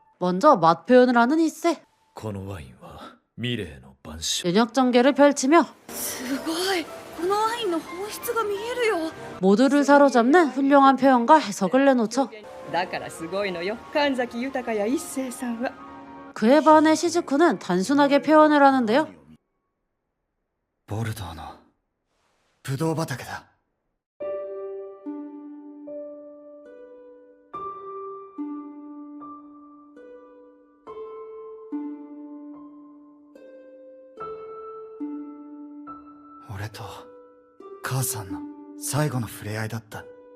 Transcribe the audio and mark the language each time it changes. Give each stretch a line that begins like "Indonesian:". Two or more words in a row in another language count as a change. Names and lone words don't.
Korean: 먼저 맛 표현을 하는 이세.
Japanese: このワインはミレーの晩酒。
Korean: 연역 전개를 펼치며
Japanese: すごい。このワインの本質が見えるよ。
Korean: 모두를 사로잡는 훌륭한 표현과 해석을 내놓죠.
Japanese: だからすごいのよ、神崎豊や一星さんは。
Korean: 그에 반해 시즈쿠는 단순하게 표현을 하는데요.
Japanese: ボルドーのブドウ畑だ。俺と母さんの最後の触れ合いだった。